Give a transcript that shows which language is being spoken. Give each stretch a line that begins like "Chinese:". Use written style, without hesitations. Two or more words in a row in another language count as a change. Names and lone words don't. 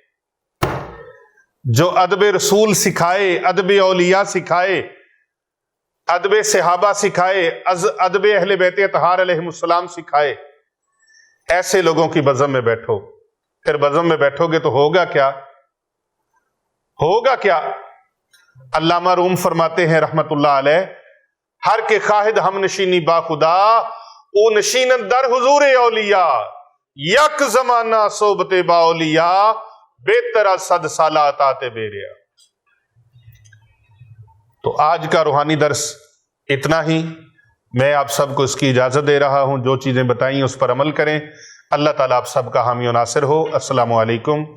Urdu: جو ادب رسول سکھائے، ادب اولیاء سکھائے، ادب صحابہ سکھائے، ادب اہل بیت اطہار
Arabic: علیہم السلام
Urdu: سکھائے، ایسے لوگوں کی بزم میں بیٹھو۔ پھر بزم میں بیٹھو گے تو ہوگا کیا؟ ہوگا کیا؟ علامہ روم فرماتے ہیں
Arabic: رحمت اللہ علیہ،
Persian: ہر کے خواہد ہم نشینی با خدا، او نشینت در حضور اولیاء، یک زمانہ صحبت با اولیاء، بہتر صد سالہ اطاعت بیریا۔
Urdu: تو آج کا روحانی درس اتنا ہی، میں آپ سب کو اس کی اجازت دے رہا ہوں، جو چیزیں بتائیں اس پر عمل کریں۔ اللہ تعالیٰ آپ سب کا حامی و ناصر ہو۔